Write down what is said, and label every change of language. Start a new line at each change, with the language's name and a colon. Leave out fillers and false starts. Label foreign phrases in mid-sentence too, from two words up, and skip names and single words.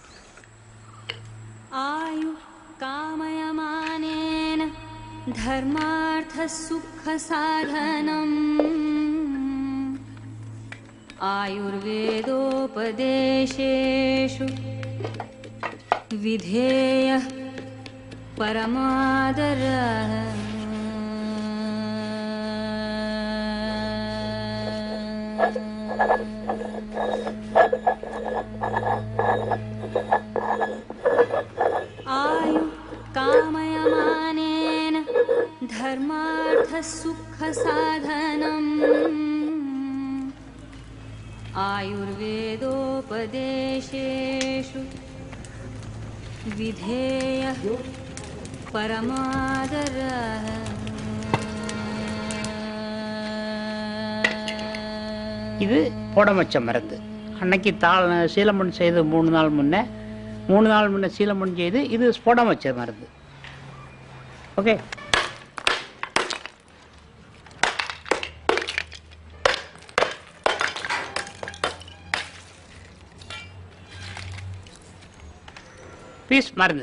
Sanskrit: आयु कामयमानेन धर्मार्थ सुख साधनम् आयुर्वेदोपदेशेषु विधेय பரமாதரः आयु कामयमानेन धर्मार्थ सुख साधनम् आयुर्वेदोपदेशेषु विधेय परमादरः
Tamil: இது புடமச்ச மருந்து. அன்னைக்கு சீலமண் செய்து 3 நாள் முன்னே 3 நாள் முன்னே சீலமண் செய்து இது புடமச்ச மருந்து. ஓகே. பீஸ் மருந்து.